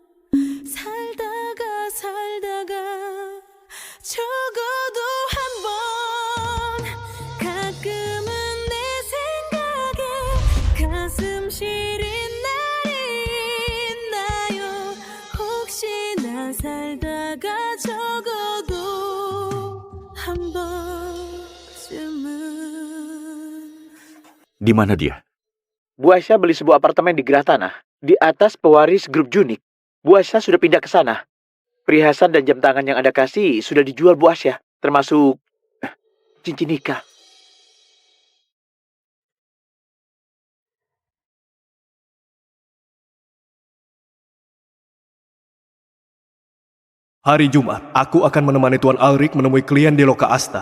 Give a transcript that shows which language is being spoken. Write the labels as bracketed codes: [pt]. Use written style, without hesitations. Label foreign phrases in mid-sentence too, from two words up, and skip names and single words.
[ko] 살다가 적어도 한번 가끔은 내 생각에 가슴 시린 날이 있나요 혹시나 살다가 적어도 한 번쯤은 [id] di mana dia? Bu Asya beli sebuah apartemen di Gerah Tanah, di atas pewaris grup Junik. Bu Asya sudah pindah ke sana. Perhiasan dan jam tangan yang Anda kasih sudah dijual Bu Asya, termasuk cincin nikah. Hari Jumat, aku akan menemani Tuan Alrik menemui klien di Loka Asta.